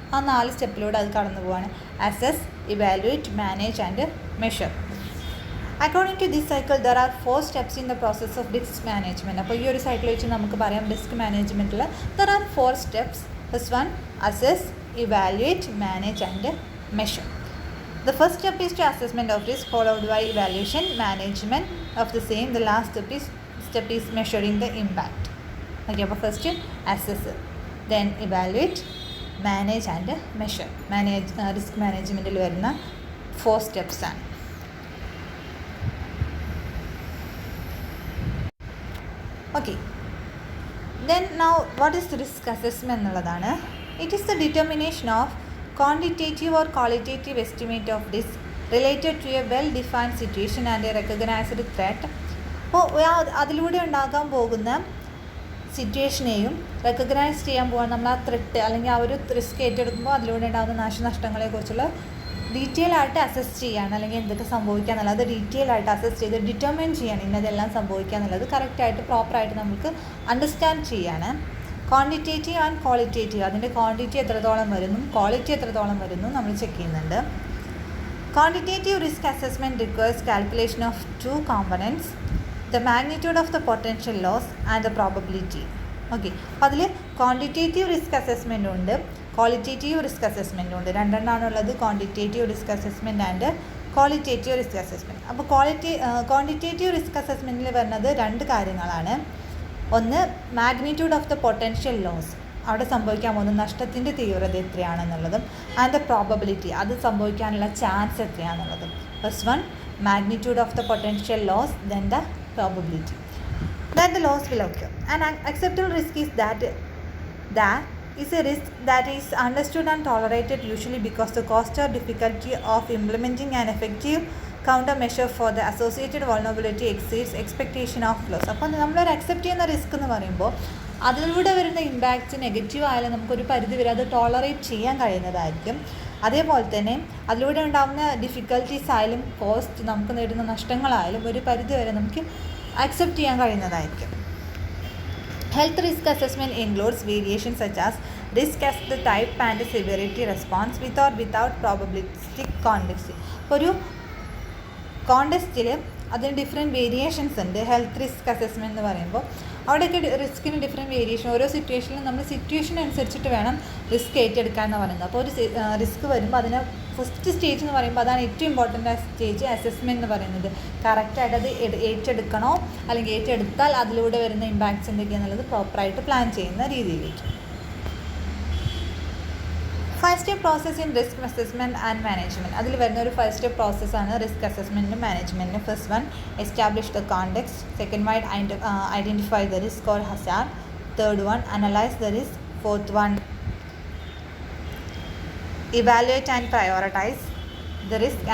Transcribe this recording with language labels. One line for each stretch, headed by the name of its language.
Malayalam: ആ 4 സ്റ്റെപ്പിലൂടെ അത് കടന്നു പോവാണ്.
English: Assess, evaluate, manage and measure. According to this cycle there are 4 steps in the process of risk management.
Malayalam: അപ്പോൾ ഈ ഒരു സൈക്കിൾ വെച്ച് നമുക്ക് പറയാം risk മാനേജ്മെൻറ്റിൽ
English: There are 4 steps. First one assess, evaluate, manage and measure. The first step is to assessment of risk, followed by evaluation, management of the same. The last step is measuring the impact. Okay, അപ്പോൾ first assess, then evaluate, manage and measure.
Malayalam: Risk മാനേജ്മെൻറ്റിൽ വരുന്ന 4 steps ആണ്.
English: Okay, then now what is risk assessment എന്നുള്ളതാണ്. It is the determination of quantitative or qualitative estimate of risk related to a well-defined situation and a recognized threat.
Malayalam: അപ്പോൾ അതിലൂടെ ഉണ്ടാകാൻ പോകുന്ന സിറ്റുവേഷനെയും recognise ചെയ്യാൻ പോകാൻ നമ്മൾ ആ ത്രെട്ട് അല്ലെങ്കിൽ ആ ഒരു റിസ്ക് ഏറ്റെടുക്കുമ്പോൾ അതിലൂടെ ഉണ്ടാകുന്ന നാശനഷ്ടങ്ങളെക്കുറിച്ചുള്ള ഡീറ്റെയിൽ ആയിട്ട് അസസ് ചെയ്യാണ്, അല്ലെങ്കിൽ എന്തൊക്കെ സംഭവിക്കുക എന്നുള്ളത് അത് ഡീറ്റെയിൽ ആയിട്ട് അസസ് ചെയ്ത് ഡിറ്റർമൈൻ ചെയ്യാണ് ഇന്നതെല്ലാം സംഭവിക്കുക എന്നുള്ളത് കറക്റ്റായിട്ട് പ്രോപ്പറായിട്ട് നമുക്ക് അണ്ടർസ്റ്റാൻഡ് ചെയ്യാണ്. ക്വാണ്ടിറ്റേറ്റീവ് ആൻഡ് ക്വാളിറ്റേറ്റീവ്, അതിൻ്റെ ക്വാണ്ടിറ്റി എത്രത്തോളം വരുന്നു ക്വാളിറ്റി എത്രത്തോളം വരുന്നു നമ്മൾ ചെക്ക് ചെയ്യുന്നുണ്ട്.
English: Quantitative risk assessment requires calculation of 2 components, the magnitude of the potential loss and the probability.
Malayalam: Okay, അപ്പോൾ അതിൽ ക്വാണ്ടിറ്റേറ്റീവ് റിസ്ക് അസസ്മെൻറ്റും ഉണ്ട്, ക്വാളിറ്റേറ്റീവ് റിസ്ക് അസസ്മെൻറ്റും ഉണ്ട്.
English: രണ്ടെണ്ണമാണുള്ളത്, quantitative risk assessment and qualitative risk assessment.
Malayalam: അപ്പോൾ ക്വാണ്ടിറ്റേറ്റീവ് റിസ്ക് അസസ്മെൻറ്റിൽ വരുന്നത് 2 കാര്യങ്ങളാണ്. ഒന്ന്,
English: magnitude of the potential loss,
Malayalam: അവിടെ സംഭവിക്കാൻ പോകുന്ന നഷ്ടത്തിൻ്റെ തീവ്രത എത്രയാണെന്നുള്ളതും,
English: and the probability,
Malayalam: അത് സംഭവിക്കാനുള്ള chance എത്രയാണെന്നുള്ളതും.
English: First one, magnitude of the potential loss, then the probability that the loss will occur. An acceptable risk is that is a risk that is understood and tolerated, usually because the cost or difficulty of implementing an effective countermeasure for the associated vulnerability exceeds expectation of loss.
Malayalam: അപ്പോൾ നമ്മളൊരു accept ചെയ്യുന്ന risk എന്ന് പറയുമ്പോൾ അതിലൂടെ വരുന്ന impact negative ആയാലും നമുക്കൊരു പരിധി വരെ അത് ടോളറേറ്റ് ചെയ്യാൻ കഴിയുന്നതായിരിക്കും. അതേപോലെ തന്നെ അതിലൂടെ ഉണ്ടാകുന്ന ഡിഫിക്കൽട്ടീസ് ആയാലും കോസ്റ്റ്, നമുക്ക് നേടുന്ന നഷ്ടങ്ങളായാലും ഒരു പരിധി വരെ നമുക്ക് അക്സെപ്റ്റ് ചെയ്യാൻ കഴിയുന്നതായിരിക്കും.
English: Health risk assessment includes variation such as risk as the type and severity response with or without probabilistic context.
Malayalam: ഇപ്പോൾ ഒരു കോണ്ടെക്സ്റ്റിൽ അതിന് ഡിഫറെൻറ്റ് വേരിയേഷൻസ് ഉണ്ട്. ഹെൽത്ത് റിസ്ക് അസസ്മെൻറ്റ് എന്ന് പറയുമ്പോൾ അവിടെയൊക്കെ റിസ്കിന് ഡിഫറെൻറ്റ് വേരിയേഷൻ, ഓരോ സിറ്റുവേഷനിലും നമ്മൾ സിറ്റുവേഷൻ അനുസരിച്ചിട്ട് വേണം റിസ്ക് ഏറ്റെടുക്കാൻ എന്ന് പറയുന്നത്. അപ്പോൾ ഒരു റിസ്ക് വരുമ്പോൾ അതിനെ ഫസ്റ്റ് സ്റ്റേജ് എന്ന് പറയുമ്പോൾ അതാണ് ഏറ്റവും ഇമ്പോർട്ടൻ്റ് സ്റ്റേജ്, അസസ്മെൻറ്റ് എന്ന് പറയുന്നത്. കറക്റ്റായിട്ട് അത് ഏറ്റെടുക്കണോ അല്ലെങ്കിൽ ഏറ്റെടുത്താൽ അതിലൂടെ വരുന്ന ഇമ്പാക്ട്സ് എന്തൊക്കെയാണെന്നുള്ളത് പ്രോപ്പറായിട്ട് പ്ലാൻ ചെയ്യുന്ന രീതിയിലേക്ക്.
English: 5 step process in risk assessment and management.
Malayalam: അതിൽ വരുന്ന ഒരു 5 step പ്രോസസ്സാണ് risk അസസ്മെൻറ്റിനും മാനേജ്മെൻറ്റിനും.
English: First one, establish the context. Second one, identify the risk or hazard. Third one, analyse the risk. Fourth one, evaluate and prioritise the risk.